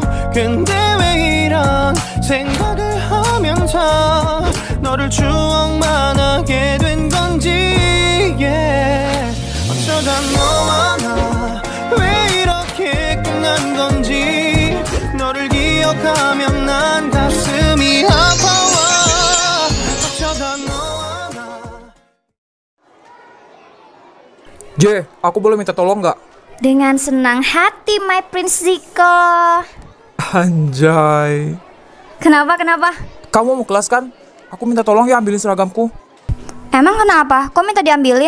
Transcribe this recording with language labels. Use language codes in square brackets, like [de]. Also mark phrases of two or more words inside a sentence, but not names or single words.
[ko] 근데 왜 이런 생각을 하면서 너를 추억만 하게 된 건지. yeah. 어쩌다 너와 나 왜 이렇게 끝난 건지. 너를 기억하면 난 가슴이 아파와. 어쩌다 너와 나. [id] J, aku boleh minta tolong nggak? Dengan senang hati, [en] my Prince Ziko. [id] Anjay. Kenapa? Kamu mau kelas kan? Aku minta tolong ya ambilin seragamku. Emang kenapa? Kok minta diambilin?